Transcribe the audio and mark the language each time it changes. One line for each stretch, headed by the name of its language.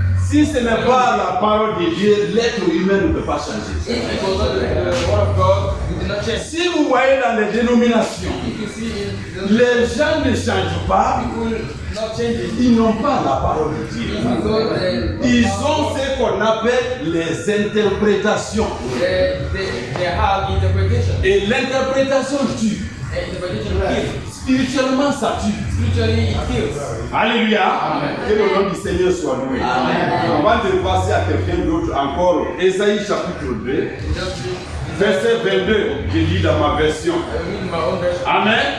French: Si ce n'est pas la parole de Dieu, l'être humain ne peut pas changer.
English: if it was not the word of God, we did not change.
French: Si vous voyez dans les dénominations,
English: If you see in the
French: les gens ne changent pas,
English: people not changing,
French: ils n'ont pas la parole de Dieu.
English: because
French: Ils ont ce qu'on appelle les interprétations.
English: they have interpretation.
French: Et l'interprétation tue.
English: And interpretation kills.
French: Spirituellement, ça tue.
English: Spiritually, it kills.
French: Alléluia. Que le nom du Seigneur soit loué. Avant de passer à quelqu'un d'autre, encore, Ésaïe chapitre 2, verset 22, je lis dans ma version. Amen.